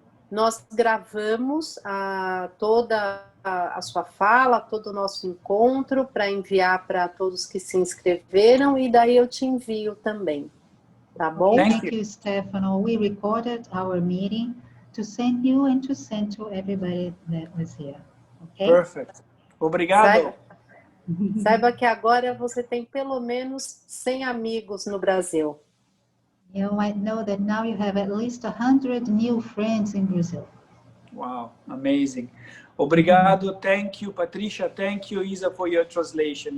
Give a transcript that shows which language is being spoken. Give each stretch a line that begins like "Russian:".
Portuguese: Nós gravamos toda a sua fala, todo o nosso encontro para enviar para todos que se inscreveram e daí eu te envio também, tá bom?
English: Thank you, Stefano. We recorded our meeting to send you and to send to everybody that was here. Okay? Perfect.
Portuguese: Obrigado. Saiba que agora você tem pelo menos 100 amigos no Brasil.
English: You might know that now you have at least 100 new friends in Brazil. Wow, amazing.
Portuguese: Obrigado.
English: Thank you, Patricia. Thank you, Isa, for your translation.